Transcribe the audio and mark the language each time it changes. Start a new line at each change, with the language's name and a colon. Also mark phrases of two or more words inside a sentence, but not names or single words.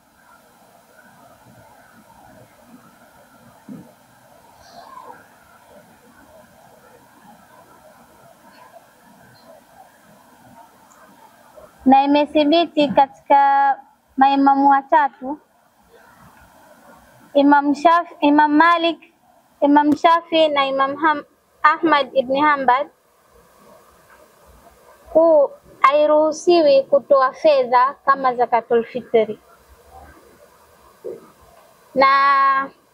Swahili: Na imethibiti katika maimamu watatu, Imam Malik, Imam Shafi na Imam Ahmad ibn Hanbal, hairuhusiwi kutoa fedha kama
Arabic: زكاة الفطر.
Swahili: Na